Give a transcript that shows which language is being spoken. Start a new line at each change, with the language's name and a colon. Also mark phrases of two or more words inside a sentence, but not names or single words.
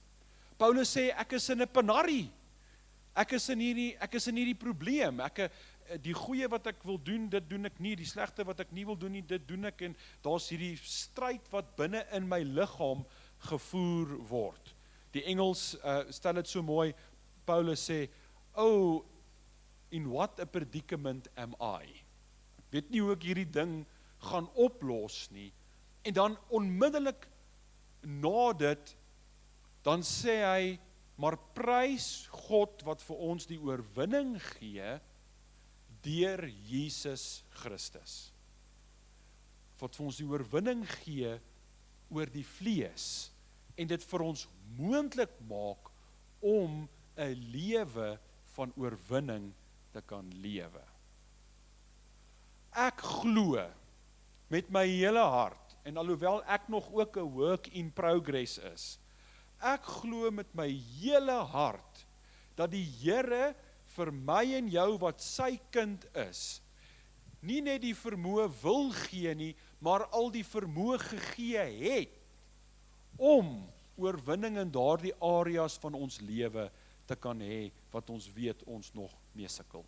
Afrikaans: Paulus sê, ek is in 'n penarie, ek is in hierdie probleem, die goeie wat ek wil doen, dit doen ek nie, die slegte wat ek nie wil doen nie, dit doen ek, en daar's hierdie stryd wat binne in my liggaam gevoer word. Die Engels stel dit so mooi, Paulus sê,
English: oh, in what a predicament am I?
Afrikaans: Ek weet nie hoe ek hierdie ding gaan oplos nie, en dan onmiddellik na dit, dan sê hy, maar prys God wat vir ons die oorwinning gee, deur Jesus Christus. Wat vir ons die oorwinning gee oor die vlees, en dit vir ons moontlik maak om 'n lewe van oorwinning te kan lewe. Ek glo met my hele hart, en alhoewel ek nog ook 'n
English: work in progress
Afrikaans: is, ek glo met my hele hart, dat die Here vir my en jou wat sy kind is, nie net die vermoë wil gee nie, maar al die vermoë gegee het, om oorwinning in daardie areas van ons lewe te kan hê, wat ons weet ons nog mee sukkel.